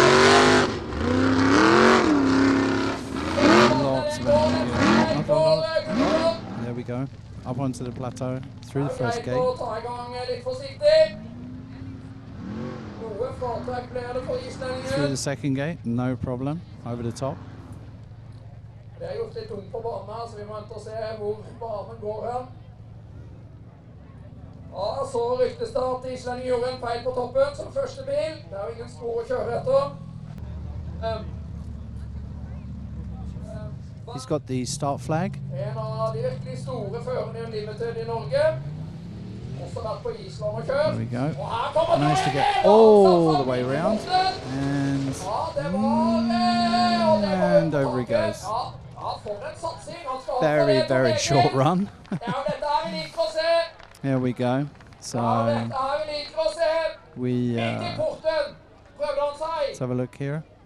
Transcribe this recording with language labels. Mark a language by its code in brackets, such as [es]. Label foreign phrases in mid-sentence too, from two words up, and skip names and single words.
[en] Lots of energy. There we go. Up onto the plateau. Through the first gate. Through the second gate. No problem. Over the top. [no] Ja, så ryktes det at Islendingen gjorde en feil på toppen som første bil. Det er jo ingen spor å kjøre etter. [en] He's got the start flag. [no] En av de virkelig store førerne i Unlimited i Norge. Også vært på Island og kjørt. [en] There we go. Managed to get all the way around. And over he goes. Very, very short run. Here we go. So we let's have a look here.